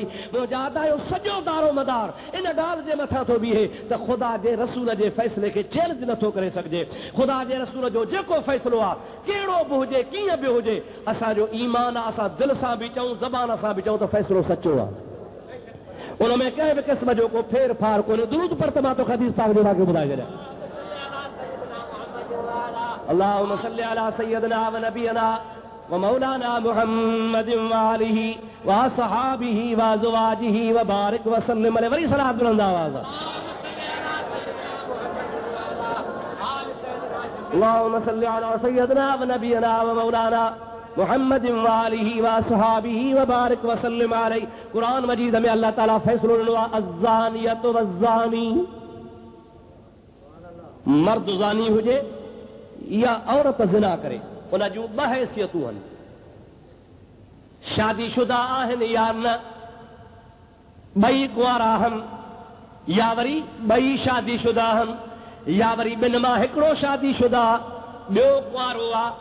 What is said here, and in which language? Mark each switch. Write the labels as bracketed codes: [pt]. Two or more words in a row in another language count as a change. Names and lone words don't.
[sd] मुंहिंजा अदायो सॼो दारो मदार इन ॻाल्हि जे मथां थो बीहे त ख़ुदा जे रसूल जे फ़ैसिले खे चैलेंज नथो करे सघिजे। ख़ुदा जे रसूल जो जेको फ़ैसिलो आहे, कहिड़ो बि हुजे, कीअं बि हुजे, असांजो ईमान आहे, असां दिलि सां बि चऊं, ज़बान सां बि चऊं त फ़ैसिलो सचो आहे। उन में कंहिं बि क़िस्म जो को फेर फार कोन्हे। दुरूद पर त मां तोखे हदीस पाक जो तव्हांखे ॿुधाए छॾियां। [ar] اللهم صل على سيدنا ونبينا ومولانا محمد وآله وأصحابه وأزواجه وبارك وسلم عليه. [sd] वरी सलात बुलंद आवाज़। [ar] اللهم صل على سيدنا ونبينا ومولانا محمد وآله وأصحابه وبارك وسلم عليه. [sd] कुरान मजीद में अल्लाह ताला फ़ैसिलो ॾिनो आहे [ar] الزانية والزاني, [sd] मर्द ज़ानी हुजे या औरत ज़िना करे, उन जूं ॿ हैसियतूं आहिनि, शादीशुदा आहिनि या न, ॿई कुंवारा आहिनि या वरी ॿई शादीशुदा आहिनि या वरी ॿिनि मां हिकिड़ो शादीशुदा ॿियो कुंवारो आहे।